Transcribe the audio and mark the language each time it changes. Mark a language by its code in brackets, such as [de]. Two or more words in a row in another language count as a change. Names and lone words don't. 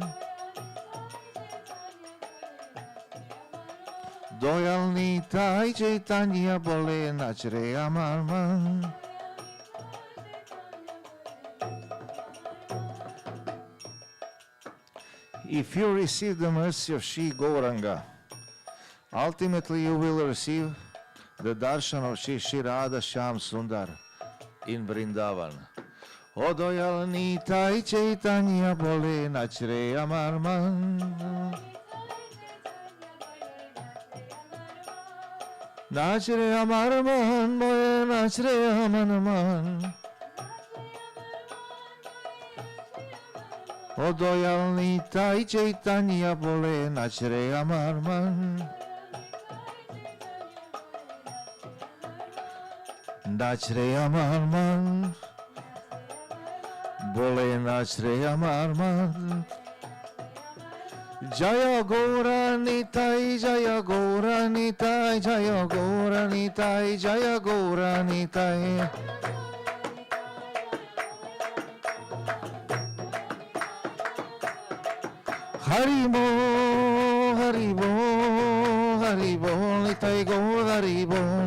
[bn] দয়াল নিতাই চৈতন্য বলে নাচ রে আমার মন [en] If you receive the mercy of Sri Gauranga, ultimately you will receive the darshan of Sri Radha Shyam Sundar in Vrindavan. [bn] ও দয়াল নিতাই চৈতন্য বলে নাচ রে আমার মন. নাচ রে আমার মন, বলে নাচ রে আমার মন. ও দয়াল নিতাই চৈতন্য বলে নাচ রে আমার মন. নাচ রে আমার মন বলে নাচ রে আমার মন জয় গৌরানিতাই জয় গৌরানিতাই জয় গৌরানিতাই জয় গৌরানিতাই হরি বো হরি বো হরি বো নিতাই গৌর হরি বো